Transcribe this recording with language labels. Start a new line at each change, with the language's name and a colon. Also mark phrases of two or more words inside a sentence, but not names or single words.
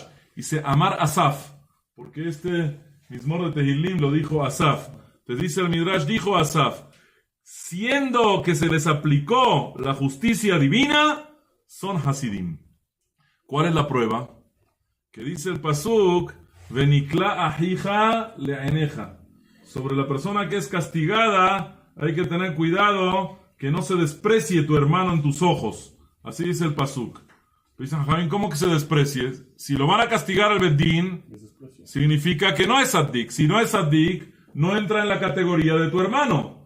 Spanish: Dice Amar Asaf. Porque este Mizmor de Tehilim lo dijo Asaf. Te dice el Midrash, dijo Asaf. Siendo que se les aplicó la justicia divina, son Hasidim. ¿Cuál es la prueba? Que dice el Pasuk,
Hebrew: ונקלה אחיך לעיניך.
Spanish: Sobre la persona que es castigada, hay que tener cuidado que no se desprecie tu hermano en tus ojos. Así dice el Pasuk. Dicen, ¿cómo que se desprecie? Si lo van a castigar al Bedín, significa que no es Saddik. Si no es Saddik, no entra en la categoría de tu hermano.